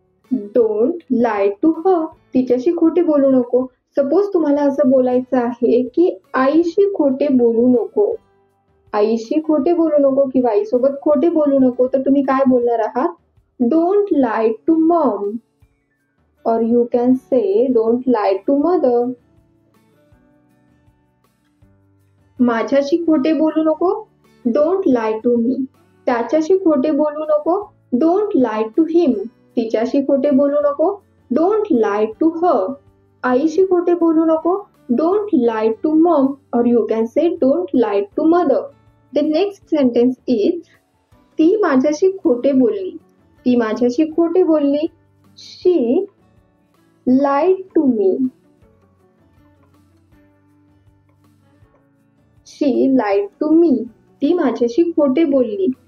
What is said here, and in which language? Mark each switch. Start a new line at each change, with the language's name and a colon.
English: don't lie to her,
Marathi: तिच्याशी खोटे बोलू नको. सपोज तुम्हाला असं बोलायचं आहे की आईशी खोटे बोलू नको, आईशी खोटे बोलू नको किंवा आईसोबत खोटे बोलू नको तर तुम्ही काय बोलणार आहात,
English: Don't lie to mom. Or you can say don't lie to mother.
Marathi: माझ्याशी खोटे बोलू नको,
English: Don't lie to me.
Marathi: त्याच्याशी खोटे बोलू नको,
English: Don't lie to him.
Marathi: तिच्याशी खोटे बोलू नको,
English: Don't lie to her.
Marathi: आईशी खोटे बोलू नको,
English: Don't lie to mom. Or you can say don't lie to mother. The next sentence is,
Marathi: ती माझ्याशी खोटे बोलली. ती माझ्याशी खोटे बोलली.
English: She lied to me. She lied to me.
Marathi: ती माझ्याशी खोटे बोलली.